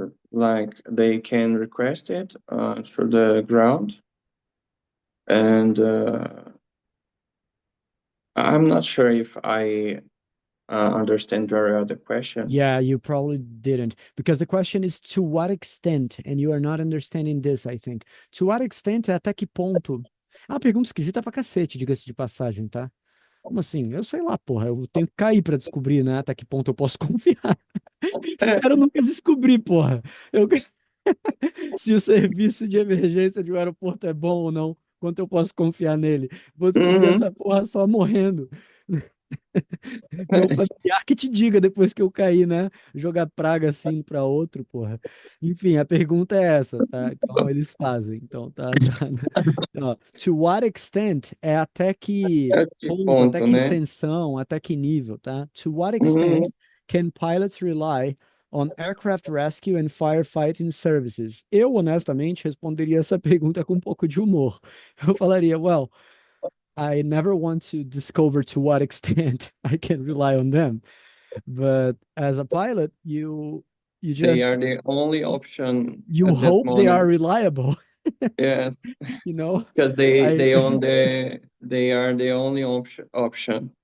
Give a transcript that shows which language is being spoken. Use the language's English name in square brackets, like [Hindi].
[English] Like they can request it through the ground, and I'm not sure if I understand very well the question. Yeah, you probably didn't, because the question is to what extent, and you are not understanding this, I think. To what extent [Portuguese] é até que ponto? É uma pergunta esquisita pra cacete, diga-se de passagem, tá? Como assim? Eu sei lá, porra, eu tenho que cair pra descobrir, né, até que ponto eu posso confiar. Espero nunca descobrir, porra. Eu... Se o serviço de emergência de um aeroporto é bom ou não, quanto eu posso confiar nele. Vou descobrir essa porra só morrendo. Meu familiar que te diga depois que eu cair, né? Jogar praga assim para outro, porra. Enfim, a pergunta é essa, tá? Então eles fazem. Então tá. Ó, [English] to what extent [Portuguese] é até que ponto, até que né? extensão, até que nível, tá? [English] To what extent can pilots rely on aircraft rescue and firefighting services? [Portuguese] Eu, honestamente, responderia essa pergunta com um pouco de humor. Eu falaria, [English] well, I never want to discover to what extent I can rely on them. But as a pilot, you just... They are the only option. You hope they are reliable. Yes. You know? Because they are the only option.